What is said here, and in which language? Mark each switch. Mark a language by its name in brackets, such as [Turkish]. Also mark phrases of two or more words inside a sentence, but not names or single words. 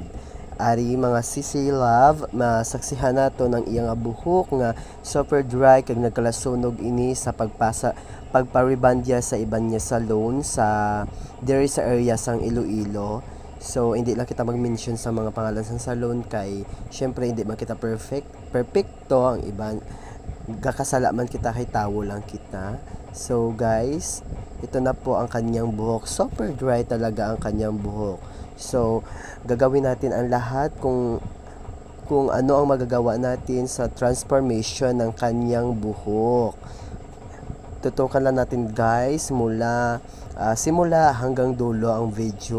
[Hiligaynon] Ari mga sisi love, masaksihan nato ng iyang buhok nga [English] super dry [Hiligaynon] kag nagkalasunog ini sa pagpa-rebond sa iban niya salon sa diri sa area sang Iloilo. So hindi lang kita mag-mention sa mga pangalan sa salon kay syempre hindi man kita perfecto ang iban gakasala man kita kay tawo lang kita. [Filipino] So guys, ito na po ang kanyang buhok. [English] Super dry [Filipino] talaga ang kanyang buhok. So gagawin natin ang lahat kung ano ang magagawa natin sa transformation ng kanyang buhok. Tutukan lang natin guys mula simula hanggang dulo ang video.